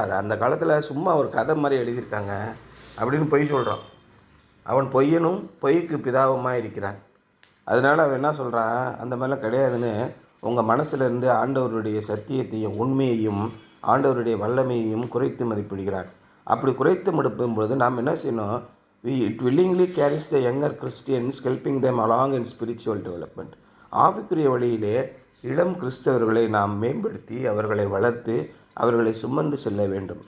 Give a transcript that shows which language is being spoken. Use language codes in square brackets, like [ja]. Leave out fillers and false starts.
[ta] அது அந்த காலத்தில் சும்மா ஒரு கதை மாதிரி எழுதியிருக்காங்க அப்படின்னு பொய் சொல்கிறான். அவன் பொய்யனும் பொய்க்கு பிதாவுமாக இருக்கிறான். அதனால் அவன் என்ன சொல்கிறான், அந்த மாதிரிலாம் கிடையாதுன்னு உங்கள் மனசுலேருந்து ஆண்டவருடைய சத்தியத்தையும் உண்மையையும் ஆண்டவருடைய வல்லமையையும் குறைத்து மதிப்பிடுகிறார். அப்படி குறைத்து மதிப்பிடும் பொழுது நாம் என்ன செய்யணும், [en] It willingly carries the younger Christians, helping them along in spiritual development. [ta] ஆவிக்குரிய வழியிலே இளம் கிறிஸ்தவர்களை நாம் மேம்படுத்தி அவர்களை வளர்த்து அவர்களை சுமந்து செல்ல வேண்டும்.